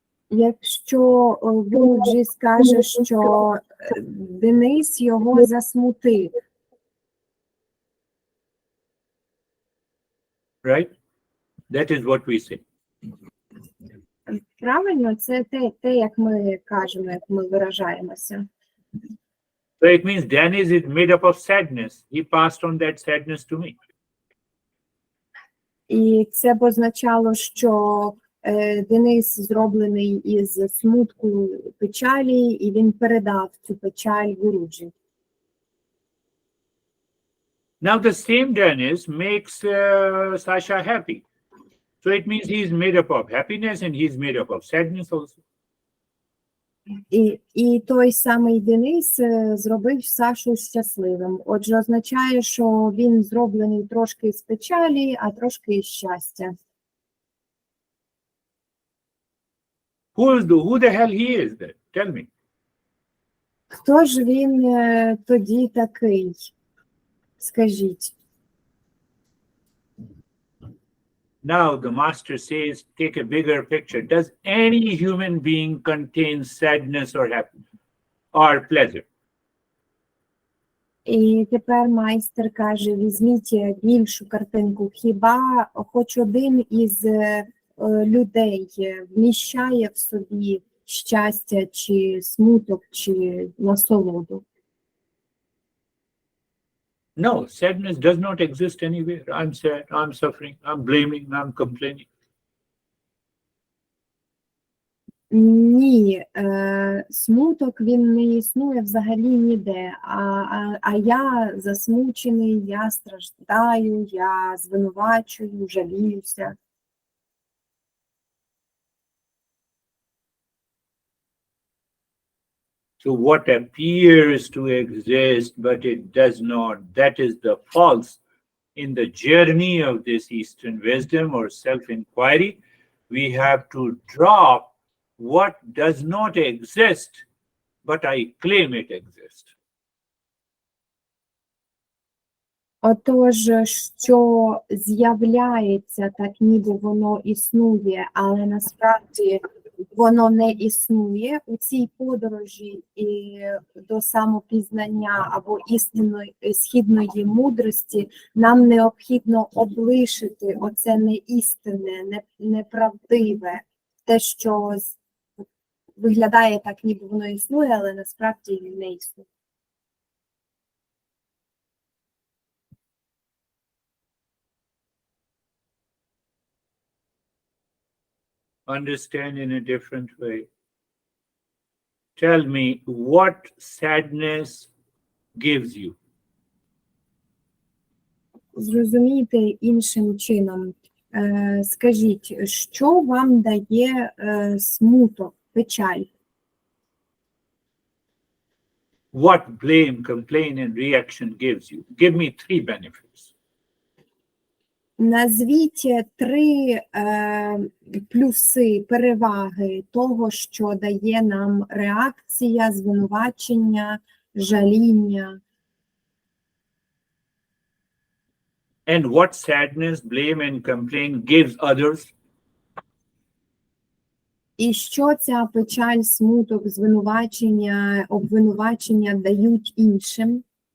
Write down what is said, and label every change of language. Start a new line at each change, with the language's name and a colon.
Ukrainian: Якщо Гуруджі скаже, що Денис його засмутив.
English: Right? That is what we say.
Ukrainian: Правильно? Це те, як ми кажемо, як ми виражаємося.
English: So it means Dennis is made up of sadness. He passed on that sadness to me.
Ukrainian: І це б означало, що Денис зроблений із смутку печалі, і він передав цю печаль Гуруджі.
English: Now the same Dennis makes Sasha happy. So it means he's made up of happiness and he's made up of sadness also.
Ukrainian: І той самий Денис зробив Сашу щасливим. Отже, означає, що він зроблений трошки з печалі, а трошки з щастя.
English: Who the hell he is then? Tell me.
Ukrainian: Хто ж він тоді такий? Скажіть.
English: Now the master says, take a bigger picture. Does any human being contain sadness or happiness or pleasure?
Ukrainian: І тепер майстер каже, візьміть більшу картинку. Хіба хоч один із людей вміщає в собі щастя, чи смуток, чи насолоду?
English: No, sadness does not exist anywhere. I'm sad, I'm suffering, I'm blaming, I'm complaining.
Ukrainian: Ні, смуток він не існує взагалі ніде, а я засмучений, я страждаю, я звинувачую, жаліюся.
English: So what appears to exist, but it does not, that is the false. In the journey of this Eastern wisdom or self-inquiry, we have to drop what does not exist, but I claim it exists.
Ukrainian: Отож, що з'являється, так ніби воно існує, але насправді воно не існує у цій подорожі і до самопізнання або істинної східної мудрості, нам необхідно облишити оце неістинне, неправдиве, те, що виглядає так, ніби воно існує, але насправді не існує.
English: Understand in a different way. Tell me what sadness gives you.
Ukrainian: Зрозумійте іншим чином. Скажіть, що вам дає смуток, печаль?
English: What blame, complaint, and reaction gives you? Give me 3 benefits.
Ukrainian: Назвіть 3 плюси, переваги того, що дає нам реакція, звинувачення, жаління.
English: And what sadness, blame, and complaint gives others?
Ukrainian: І що ця печаль, смуток, звинувачення, обвинувачення дають іншим?